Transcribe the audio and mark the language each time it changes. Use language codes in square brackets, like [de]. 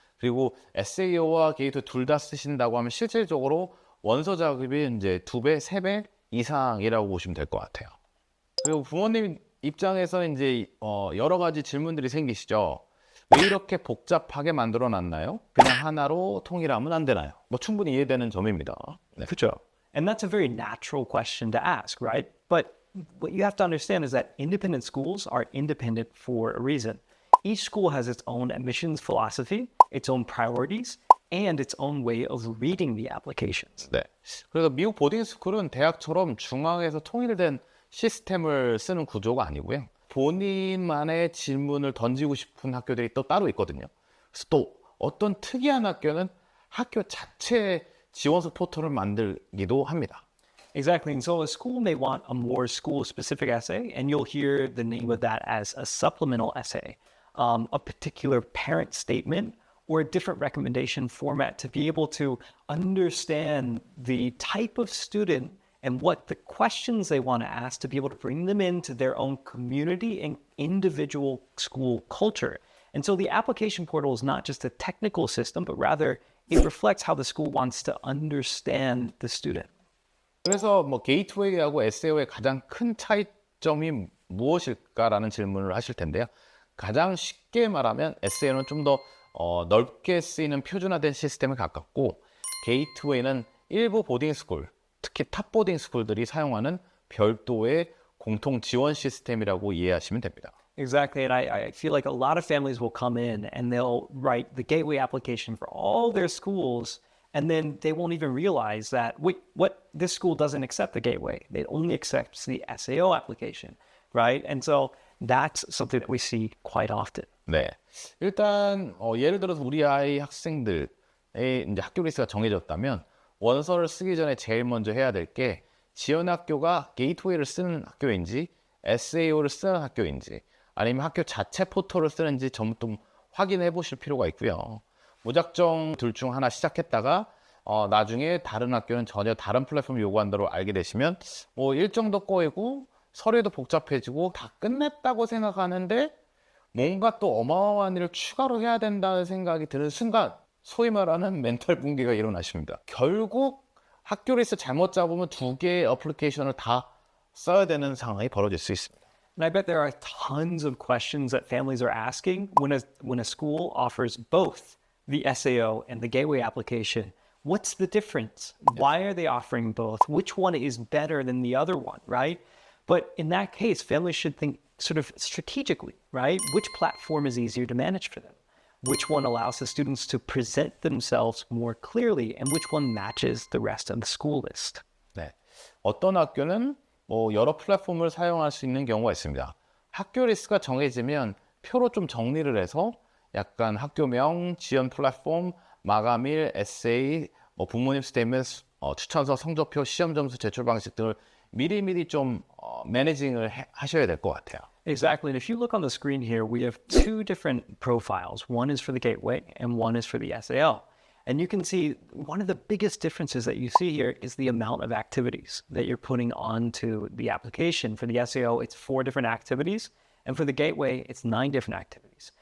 [ko] 그리고 SAO와 게이트 둘 다 쓰신다고 하면 실질적으로 원서 작업이 이제 2배, 3배 이상이라고 보시면 될 것 같아요. 그리고 부모님 입장에서는 이제 여러 가지 질문들이 생기시죠. 왜 이렇게 복잡하게 만들어 놨나요? 그냥 하나로 통일하면 안 되나요? 뭐 충분히 이해되는 점입니다. 네. 그렇죠. [en] And that's a very natural question to ask, right? But what you have to understand is that independent schools are independent for a reason. Each school has its own admissions philosophy, its own priorities, and its own way of reading the applications. [ko] 네. 그래서 미국 보딩스쿨은 대학처럼 중앙에서 통일된 시스템을 쓰는 구조가 아니고요. 본인만의 질문을 던지고 싶은 학교들이 또 따로 있거든요. 그래서 또 어떤 특이한 학교는 학교 자체 지원서 포털을 만들기도 합니다. [en] Exactly. And so a school may want a more school-specific essay, and you'll hear the name of that as a supplemental essay, a particular parent statement, or a different recommendation format to be able to understand the type of student and what the questions they want to ask to be able to bring them into their own community and individual school culture. And so the application portal is not just a technical system, but rather it reflects how the school wants to understand the student. [ko] 그래서 뭐 게이트웨이하고 SAO의 가장 큰 차이점이 무엇일까라는 질문을 하실 텐데요. 가장 쉽게 말하면 SAO는 좀 더 넓게 쓰이는 표준화된 시스템에 가깝고 게이트웨이는 일부 보딩스쿨, 특히 탑 보딩스쿨들이 사용하는 별도의 공통 지원 시스템이라고 이해하시면 됩니다. [en] Exactly. And I feel like a lot of families will come in and they'll write the gateway application for all their schools. And then they won't even realize that, wait, what? This school doesn't accept the gateway. It only accepts the SAO application, right? And so that's something that we see quite often. [ko] 네. 일단 예를 들어서 우리 아이 학생들의 이제 학교 리스트가 정해졌다면 원서를 쓰기 전에 제일 먼저 해야 될 게 지원 학교가 게이트웨이를 쓰는 학교인지 SAO를 쓰는 학교인지 아니면 학교 자체 포털을 쓰는지 좀 확인해 보실 필요가 있고요. 무작정 둘 중 하나 시작했다가 나중에 다른 학교는 전혀 다른 플랫폼 요구한다고 알게 되시면 뭐 일정도 꼬이고 서류도 복잡해지고 다 끝냈다고 생각하는데 뭔가 또 어마어마한 일을 추가로 해야 된다는 생각이 드는 순간 소위 말하는 멘탈 붕괴가 일어나십니다. 결국 학교 리스트 잘못 잡으면 두 개의 어플리케이션을 다 써야 되는 상황이 벌어질 수 있습니다. [en] And I bet there are tons of questions that families are asking when a school offers both the SAO and the gateway application. What's the difference? Why are they offering both? Which one is better than the other one, right? But in that case, families should think sort of strategically, right? Which platform is easier to manage for them? Which one allows the students to present themselves more clearly, and which one matches the rest of the school list? [ko] 네. 어떤 학교는 뭐 여러 플랫폼을 사용할 수 있는 경우가 있습니다. 학교 리스트가 정해지면 표로 좀 정리를 해서 약간 학교명, 지원 플랫폼, 마감일, 에세이, 뭐 부모님 스테이트먼트, 추천서, 성적표, 시험 점수 제출 방식 등을 미리미리 좀 매니징을 하셔야 될 것 같아요. [en] Exactly. And if you look on the screen here, we have two different profiles. One is for the gateway and one is for the SAO. And you can see one of the biggest differences that you see here is the amount of activities that you're putting onto the application. For the SAO, it's 4 different activities. And for the gateway, it's 9 different activities.